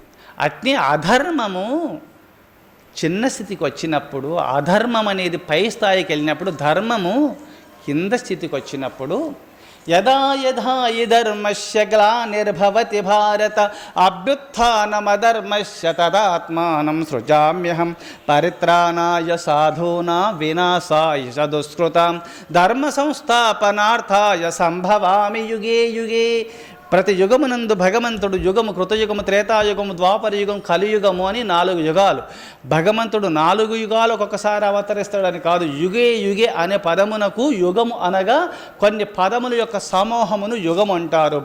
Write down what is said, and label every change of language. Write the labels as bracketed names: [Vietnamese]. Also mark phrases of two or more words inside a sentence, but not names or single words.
[Telugu] అట్నే అధర్మము చిన్న స్థితికి వచ్చినప్పుడు, అధర్మం అనేది పై స్థాయికి వెళ్ళినప్పుడు, ధర్మము కింద స్థితికి వచ్చినప్పుడు, [Sanskrit] యదా యథా ఈ ధర్మస్య గ్లానిర్భవతి భారత అభ్యుత్థానమధర్మస్య తదాత్మానం సృజామ్యహం పరిత్రాణాయ సాధూనా వినాశాయ చ దుష్కృతాం ధర్మ సంస్థాపనార్థాయ సంభవామి యుగే యుగే. [Telugu] ప్రతి యుగమునందు భగవంతుడు యుగము, కృతయుగము, త్రేతాయుగము, ద్వాపరయుగం, కలియుగము అని 4 యుగాలు. భగవంతుడు 4 యుగాలు ఒక్కొక్కసారి అవతరిస్తాడని కాదు. [Sanskrit] యుగే యుగే [Telugu] అనే పదమునకు యుగము అనగా కొన్ని పదముల యొక్క సమూహమును యుగం అంటారు.